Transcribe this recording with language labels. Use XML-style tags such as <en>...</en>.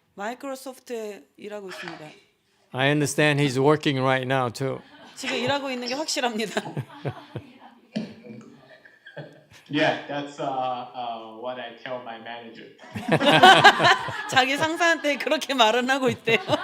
<ko>마이크로소프트에 일하고 있습니다.</ko> <en>I understand he's working right now too.</en> <ko>지금 일하고 있는 게 확실합니다.</ko> <en>Yeah, that's what I tell my manager.</en> <ko>자기 상사한테 그렇게 말은 하고 있대요.</ko>